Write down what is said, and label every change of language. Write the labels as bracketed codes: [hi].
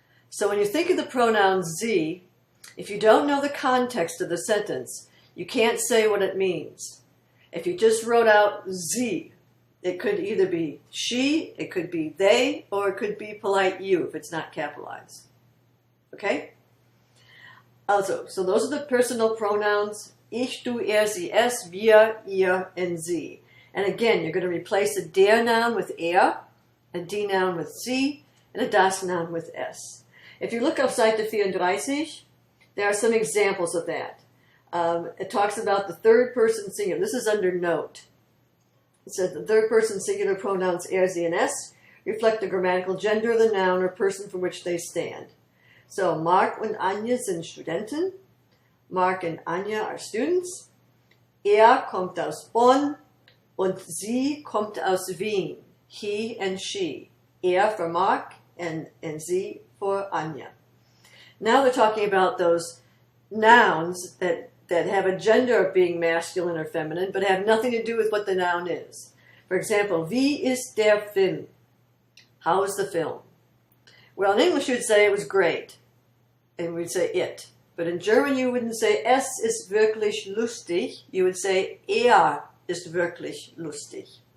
[en] So when you think of the pronoun sie, if you don't know the context of the sentence, you can't say what it means. If you just wrote out sie, it could either be she, it could be they, or it could be polite you if it's not capitalized. Okay? Also, so those are the personal pronouns. [de] Ich, du, er, sie, es, wir, ihr, and sie. [en] And again, you're going to replace a der noun with er, a die noun with sie, and a das noun with es. If you look up Seite 34, there are some examples of that. It talks about the third person singular. This is under note. It says the third person singular pronouns er, sie, and es reflect the grammatical gender of the noun or person for which they stand. [de] So Mark und Anja sind Studenten. [en] Mark and Anja are students. [de] Er kommt aus Bonn und sie kommt aus Wien. [en] He and she. Er for Mark and sie for Anja. Now they're talking about those nouns that have a gender of being masculine or feminine, but have nothing to do with what the noun is. For example, [de] wie ist der Film? [en] How is the film? Well, in English you'd say it was great, and we'd say it. But in German you wouldn't say es ist wirklich lustig, you would say er ist wirklich lustig.